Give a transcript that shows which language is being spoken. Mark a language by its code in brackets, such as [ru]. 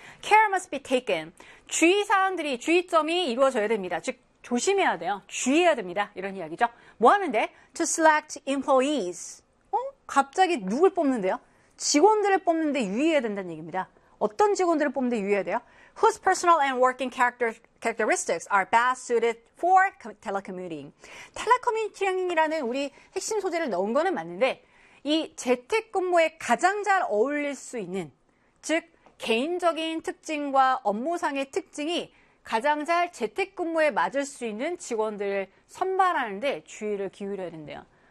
[en] Care must be taken. [ko] 주의사항들이, 주의점이 이루어져야 됩니다. 즉, 조심해야 돼요. 주의해야 됩니다. 이런 이야기죠. 뭐 하면 돼? [en] To select employees. [ko] 갑자기 누굴 뽑는데요? 직원들을 뽑는데 유의해야 된다는 얘기입니다. 어떤 직원들을 뽑는데 유의해야 돼요? [en] Whose personal and working characteristics are best suited for telecommuting? [ko] 텔레커뮤니팅이라는 우리 핵심 소재를 넣은 거는 맞는데, 이 재택근무에 가장 잘 어울릴 수 있는, 즉, 개인적인 특징과 업무상의 특징이 가장 잘 재택근무에 맞을 수 있는 직원들을 선발하는데 주의를 기울여야 된대요.